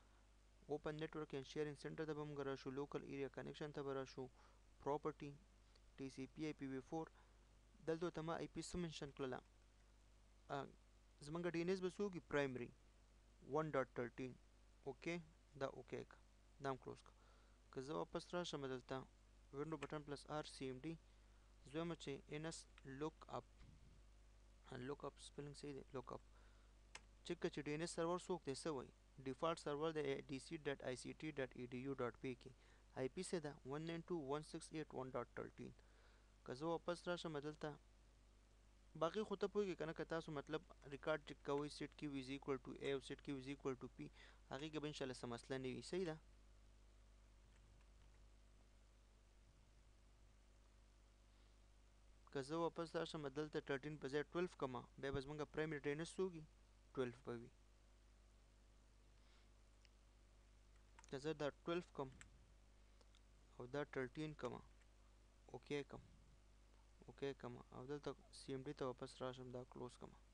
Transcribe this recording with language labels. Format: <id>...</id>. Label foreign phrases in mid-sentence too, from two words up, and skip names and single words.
<en>open network and sharing center</en> <ps>ته به موږ راشو</ps> <en>local area connection</en> <ps>ته به راشو پراپرټي TCP IPv4 دلته ته ما IP څه منشن کړله زمونږ DNS به څه وکړي پرایمري 1.13 اوکې دا اوکې که دا هم کلوز که که زه واپس راشم دلته</ps> <en>window button plus R CMD</en> <ps>زه وایم چې NS lookup spelling صحیح دی lookup چک که چې</ps> <en>DNS server</en> <ps>څوک دی څه وایي</ps> <en>default server</en> <ps>دی dc.ict.edu.pk IP څه ده 192.168.1.13 که زه واپس راشم دلته باقي خو ته پوهېږې که نه که تاسو مطلب ریکارډ چک کوئ</ps> <en>set q is equal to A</en> <ps>او</ps> <en>set q is equal to P</en> <ps>هغې کې به انشاءالله څه مسله نه وي صحیح ده که زه واپس راشم دلته 13 په ځای 12 کړمه بیا به زمونږ</ps> <en>primary DNS</en> <ps>څه وکړي 12 به وي که زه دا 12 کم او دا 13 کم اوکې کم او دلته CMD ته واپس راشم دا کلوز کم</ps>